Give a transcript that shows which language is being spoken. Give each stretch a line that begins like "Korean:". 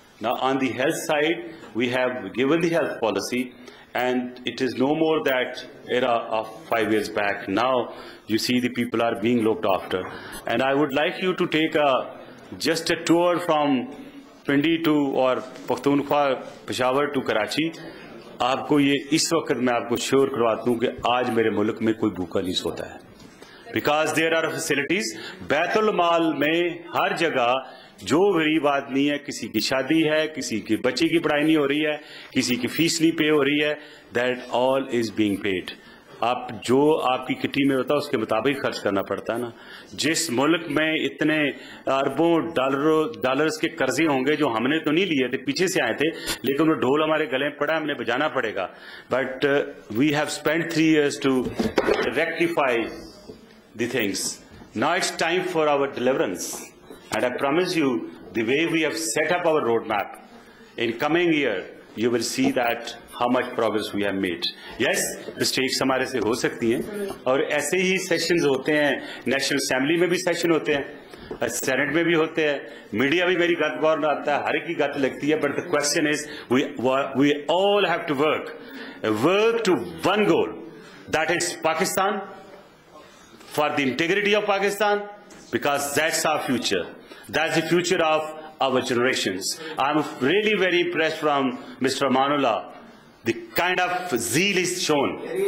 English: Now, on the health side, we have given the health policy, and it is no more that era of 5 years back. Now, you see the people are being looked after. And I would like you to take just a tour from Pindi to or Pakhtunkhwa, Peshawar to Karachi.
Urdu: آپ کو یہ اس وقت میں آپ کو sure کرواتا ہوں کہ آج میرے ملک میں کوئی بھوکا نہیں سوتا ہے.
English: Because there are facilities.
Urdu: بیت المال میں ہر جگہ جو غریب آدمی ہے, کسی کی شادی ہے, کسی کی بچے کی پڑھائی نہیں ہو رہی ہے, کسی کی فیس نہیں پے ہو رہی ہے,
English: That all is being paid.
Urdu: آپ جو آپ کی کٹی میں ہوتا ہے اس کے مطابق خرچ کرنا پڑتا ہے نا. جس ملک میں اتنے اربوں ڈالرز کے قرضے ہوں گے جو ہم نے تو نہیں لیے تھے, پیچھے سے آئے تھے, لیکن وہ ڈھول ہمارے گلے میں پڑا, ہم نے بجانا پڑے گا.
English: But we have spend 3 years to rectify the things. Now it's time for our deliverance. And I promise you, the way we have set up our roadmap, in coming year, you will see that how much progress we have made. Yes, mistakes
Urdu: ہمارے سے ہو سکتی ہیں, اور ایسے ہی sessions ہوتے ہیں, national assembly میں بھی سیشن ہوتے ہیں, سینٹ میں بھی ہوتے ہیں, میڈیا بھی میری گت بور آتا ہے, ہر ایک کی گت لگتی ہے.
English: But the question is, we all have to work to one goal, that is Pakistan, for the integrity of Pakistan, because that's our future. That's the future of our generations. I'm really very impressed from Mr. Amanullah, the kind of zeal is shown.